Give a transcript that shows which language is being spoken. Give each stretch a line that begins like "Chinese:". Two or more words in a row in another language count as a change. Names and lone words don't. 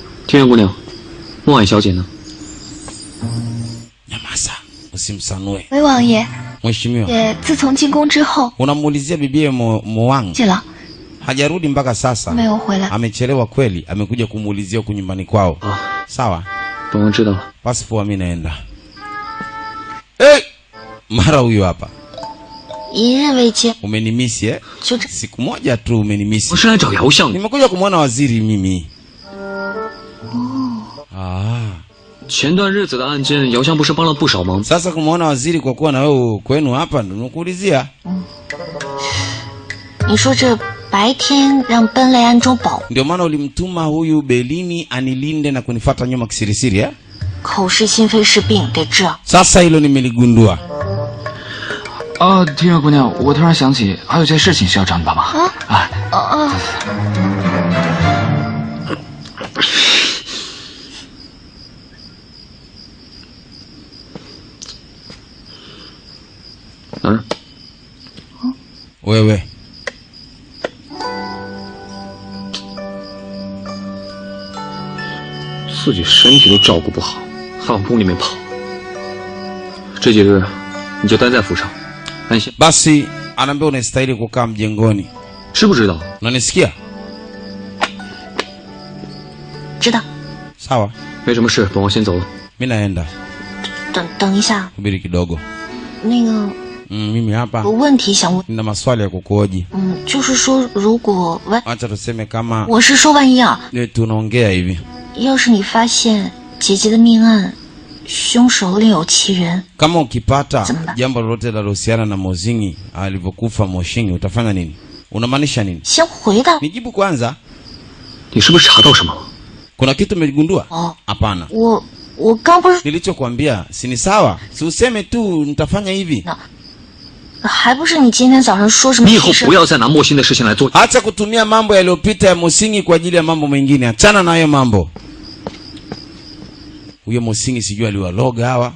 Chinese: 天元姑娘，莫婉小姐呢？
Swahili: Nyamaza, usimsanue.
Chinese: 韦王爷，
Swahili: Mheshimiwa.
Chinese: 也自从进宫之后，
Swahili: Unamuulizia bibie Moang.
Chinese: 去了，
Swahili: Hajarudi mpaka sasa.
Chinese: 没有回来。
Swahili: Amechelewa kweli, amekuja kumuulizia huko nyumbani kwao. Sawa.
Chinese: 本王知道了。
Swahili: Basi poa, mimi naenda. Eh! Mara huyo hapa.
Chinese: 一日未见，
Swahili: Umenimisi eh?
Chinese: 就这
Swahili: Siku moja tu umenimisi.
Chinese: 我是来找姚相的。
Swahili: Nimekuja kumwona waziri mimi.
Chinese: 前段日子的案件，姚相不是帮了不少忙。
Swahili: Sasa kumwona waziri kwa kuwa na wewe kwenu hapa ndo nakuulizia.
Chinese: 你说这白天让奔雷暗中保，
Swahili: Ndio maana ulimtuma huyu Belini anilinde na kunifuata nyuma kisirisiri eh?
Chinese: 口是心非是病，得治。
Swahili: Sasa hilo nimeligundua.
Chinese: 天元姑娘，我突然想起还有件事情需要找你帮忙。
Swahili: Wewe.
Chinese: 自己身体都照顾不好，还往宫里面跑。这几日你就待在府上，安心。
Swahili: Basi anaambia unastahili kukaa mjengoni.
Chinese: 知不知道？
Swahili: Unanisikia?
Chinese: 知道。
Swahili: Sawa.
Chinese: 没什么事，本王先走了。
Swahili: Mimi naenda.
Chinese: 等一下，
Swahili: Subiri kidogo.
Chinese: 那个
Swahili: Mimi hapa
Chinese: 有问题想问。
Swahili: nina maswali ya kukuhoji.
Chinese: 就是说，如果万，
Swahili: Acha tuseme kama
Chinese: 我是说万一啊，
Swahili: tunaongea hivi.
Chinese: 要是你发现姐姐的命案，凶手另有其人，
Swahili: Kama ukipata Zamba. jambo lolote linalohusiana na Mozingi alivyokufa Moshingi utafanya nini? Unamaanisha nini?
Chinese: 先回答。
Swahili: Nijibu kwanza.
Chinese: 你是不是查到什么？
Swahili: Kuna kitu umegundua?
Chinese: 哦，
Swahili: Hapana.
Chinese: 我刚不是，
Swahili: Nilichokuambia si ni sawa? Si useme tu nitafanya hivi.
Chinese: 还不是你今天早上说什么？你以后不要再拿莫欣的事情来做。
Swahili: Acha kutumia mambo yaliyopita ya Mosingi kwa ajili ya mambo mengine. Achana na hayo mambo. Huyo Mosingi sijui aliwaloga hawa.